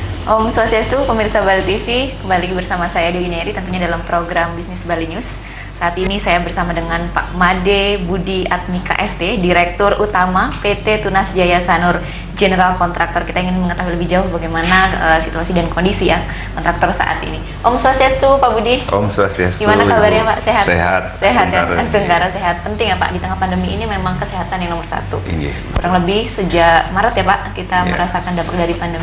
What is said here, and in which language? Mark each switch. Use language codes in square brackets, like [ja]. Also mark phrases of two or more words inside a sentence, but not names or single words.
[ban] Om Swastiastu, [id] pemirsa Bali TV, kembali bersama saya Dewi Neri tentunya dalam program Bisnis Bali News. Saat ini saya bersama dengan Pak Made Budi Atmika ST, Direktur Utama PT Tunas Jaya Sanur General Kontraktor. Kita ingin mengetahui lebih jauh bagaimana situasi dan kondisi ya kontraktor saat ini. [ban] Om Swastiastu, Pak Budi. Om Swastiastu. [id] Gimana kabarnya Pak? Sehat? Sehat. Sehat ya, Tenggara sehat. Penting ya Pak, di tengah pandemi ini memang kesehatan yang nomor satu. Iya. Kurang lebih sejak Maret ya Pak, kita merasakan dampak dari pandemi.